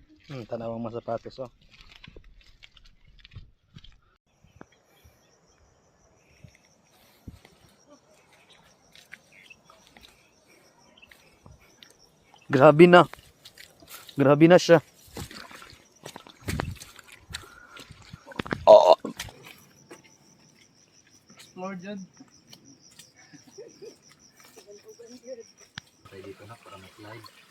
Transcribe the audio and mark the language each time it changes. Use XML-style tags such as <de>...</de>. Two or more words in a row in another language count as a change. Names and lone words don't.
<ceb>Tanawang mga sapatos oh. Grabe na. Grabe na siya. Oh.</ceb> <tl>Explore dyan. Tayo dito na para mag-slide.</tl>